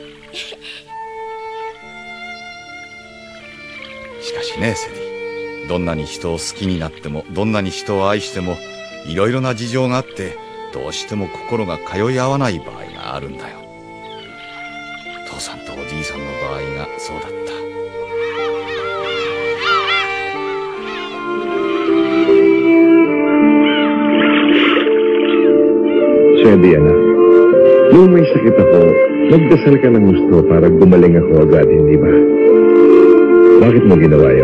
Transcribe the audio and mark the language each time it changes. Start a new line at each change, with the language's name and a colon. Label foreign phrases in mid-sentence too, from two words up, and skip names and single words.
Japanese: しかしね、セディ、どんなに人を好きになっても、どんなに人を愛しても、いろいろな事情があって、どうしても心が通い合わない場合があるんだよ。父さんとおじいさんの場合がそうだった。
Filipino: Sedia na, nung may sakit ako, nagdasal ka ng gusto para gumaling ako agad, hindi ba? Bakit mo ginawa yun?